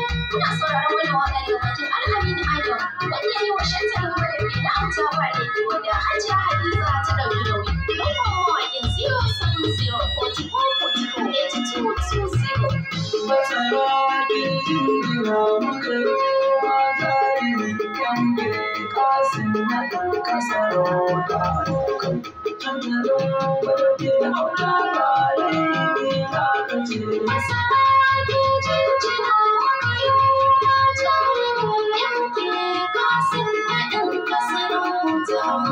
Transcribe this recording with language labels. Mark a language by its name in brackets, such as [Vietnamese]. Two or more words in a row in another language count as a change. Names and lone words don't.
[Hausa] Kuna sauraron wannan waƙa ne daga bakin Al-Amin Adam, wanda ya yi wa Shantar Gwadabe na Auta Wale, wanda Hajiya Hadiza ta ɗauki nauyi. Lambar mawaƙin zero seven zero forty-four forty-four eighty-two two zero. Masara kin jinjina muka yi wa jarumi M K Kasim na ɗan kasar Auta. Shantar Gwadabe na Auta Wale, me za ka ce? Masara kin jinjina muka yi wa jarumi M K Kasim na ɗan kasar Auta.